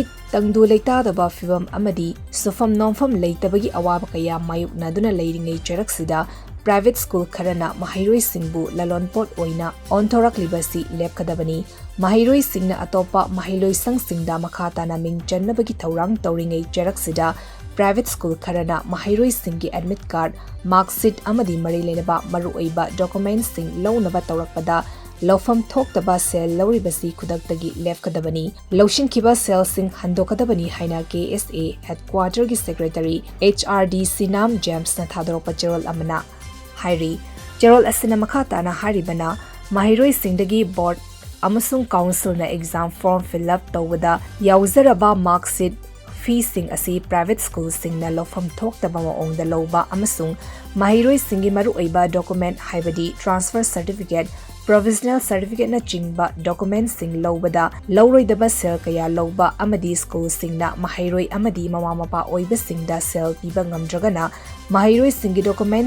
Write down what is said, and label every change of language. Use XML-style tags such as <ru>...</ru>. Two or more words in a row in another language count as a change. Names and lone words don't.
<mni>tangdu leitadaba fibam amadi sufam nomfam leitabagi awaba kaya mayuk naduna leiringai charaksida</mni> <en>private school</en> <mni>kharana mahairoi singbu lalonpot oina onthorak libasi lepkadabani mahairoi singna atopa mahailoi sangsingda makhatana mingchannabagi thawrang tawringai charaksida</mni> <en>private school</en> <mni>kharana mahairoi singi</mni> <en>admit card mark sheet</en> <mni>amadi mari lenaba maru oiba documents sing lownaba tawrakpada Lawfam thokdaba sel lawribasi khudaktagi lefkadabani lawshinkiba sel sing handokadabani haina KSA headquarter gi secretary HRD Sinam James na thadorokpa cherol amana hairi cherol asina makhata na haribana mahiroi singdagi</mni> <en>board amasung council</en> <mni>na exam</mni> <en>form fill up</en> <mni>tawada yauzaraba</mni> <en>mark sheet fee</en> <mni>sing asi</mni> <en>private school</en> <mni>sing na lawfam thokdaba maongda lawba amasung mahiroi singi maru oiba document haibadi</mni> <en>transfer certificate Provisional certificate</en> <mni>na chingba documents sing lawbada lawroi daba sel kaya lawba amadi school sing na mahairoi amadi mama mapa oiba sing da sel piba ngamdragana mahairoi singi documents</mni>